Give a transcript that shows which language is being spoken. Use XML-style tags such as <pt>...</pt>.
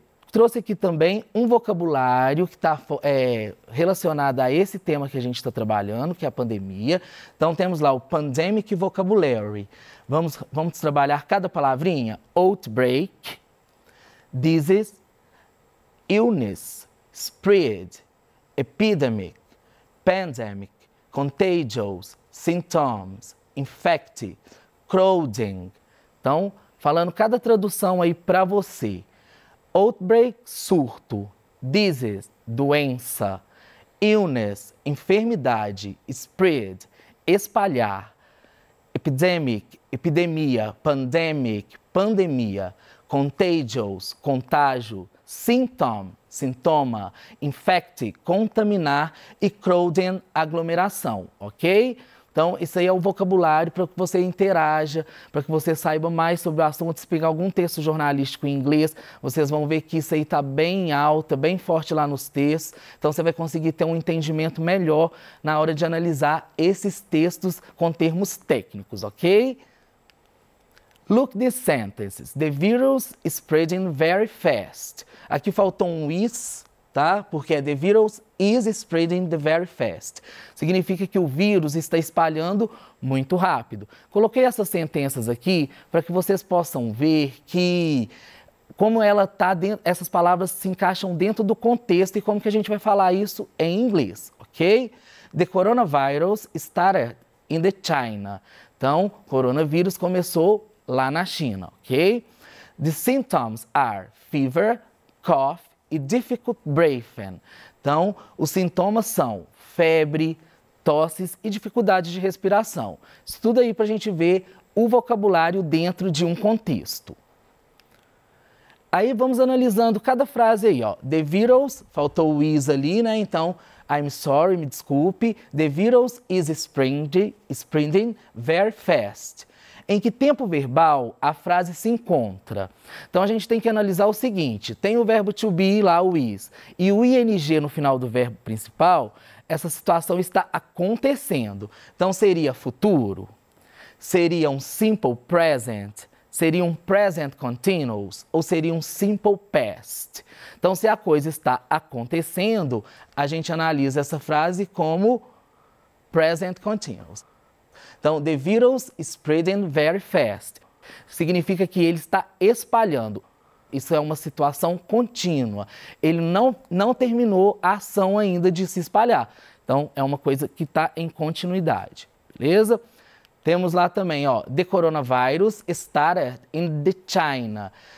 <pt>Trouxe aqui também um vocabulário que está relacionado a esse tema que a gente está trabalhando, que é a pandemia. Então temos lá o</pt> <en>Pandemic Vocabulary.</en> <pt>Vamos trabalhar cada palavrinha.</pt> <en>Outbreak, disease, illness, spread, epidemic, pandemic, contagious, symptoms, infect, crowding.</en> <pt>Então, falando cada tradução aí para você. Outbreak, surto, disease, doença, illness, enfermidade, spread, espalhar, epidemic, epidemia, pandemic, pandemia, contagious, contágio, symptom, sintoma, infect, contaminar e crowding, aglomeração, ok? Então, isso aí é o vocabulário para que você interaja, para que você saiba mais sobre o assunto. Se pegar algum texto jornalístico em inglês, vocês vão ver que isso aí está bem alto, bem forte lá nos textos. Então, você vai conseguir ter um entendimento melhor na hora de analisar esses textos com termos técnicos, ok?</pt> <en>Look these sentences. The virus is spreading very fast.</en> <pt>Aqui faltou um is, tá?</pt> <en>Porque the virus is spreading very fast.</en> <pt>Significa que o vírus está espalhando muito rápido. Coloquei essas sentenças aqui para que vocês possam ver que como essas palavras se encaixam dentro do contexto e como que a gente vai falar isso em inglês, ok?</pt> <en>The coronavirus started in the China.</en> <pt>Então, coronavírus começou lá na China, ok?</pt> <en>The symptoms are fever, cough e difficult breathing.</en> <pt>Então, os sintomas são febre, tosses e dificuldade de respiração. Estuda aí para a gente ver o vocabulário dentro de um contexto. Aí vamos analisando cada frase aí, ó.</pt> <en>The virus,</en> <pt>faltou o is ali, né? Então,</pt> <en>I'm sorry,</en> <pt>me desculpe.</pt> <en>The virus is spreading very fast.</en> <pt>Em que tempo verbal a frase se encontra? Então, a gente tem que analisar o seguinte. Tem o verbo to be lá, o is, e o ing no final do verbo principal, essa situação está acontecendo. Então, seria futuro? Seria um simple present? Seria um present continuous ou seria um simple past? Então, se a coisa está acontecendo, a gente analisa essa frase como present continuous.</pt> <en>Então, the virus is spreading very fast.</en> <pt>Significa que ele está espalhando. Isso é uma situação contínua. Ele não terminou a ação ainda de se espalhar. Então, é uma coisa que está em continuidade. Beleza? Temos lá também, ó,</pt> <en>the coronavirus started in the China.</en>